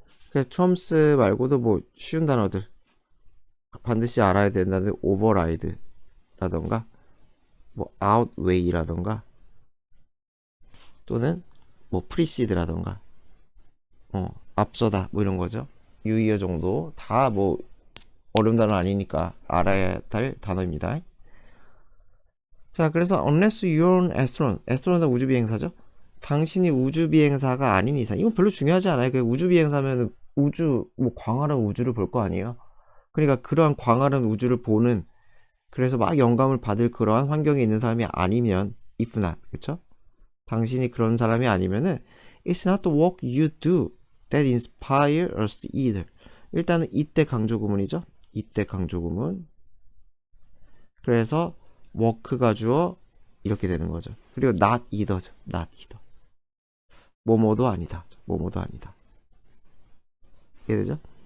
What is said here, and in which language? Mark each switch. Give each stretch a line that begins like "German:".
Korean: 그래서 trumps 말고도 뭐 쉬운 단어들 반드시 알아야 된다는 override 라던가 뭐 outweigh 라던가 또는 뭐 precede 라던가 앞서다 뭐 이런 거죠. 유의어 정도 다 뭐 어려운 단어 아니니까 알아야 될 단어입니다. 자, 그래서
English: unless you're an astronaut, astronaut은
Korean: 우주비행사죠. 당신이 우주비행사가 아닌 이상, 이건 별로 중요하지 않아요. 그 우주비행사면 우주, 뭐 광활한 우주를 볼 거 아니에요. 그러니까 그러한 광활한 우주를 보는, 그래서 막 영감을 받을 그러한 환경에 있는 사람이 아니면
English: if not,
Korean: 그쵸? 당신이 그런 사람이 아니면은
English: it's not the work you do that inspire us either.
Korean: 일단은 이때 강조구문이죠. 이때 강조구문. 그래서 work가 주어 이렇게 되는 거죠. 그리고 not either죠. not either. 뭐뭐도 아니다. 뭐뭐도 아니다. 이해되죠?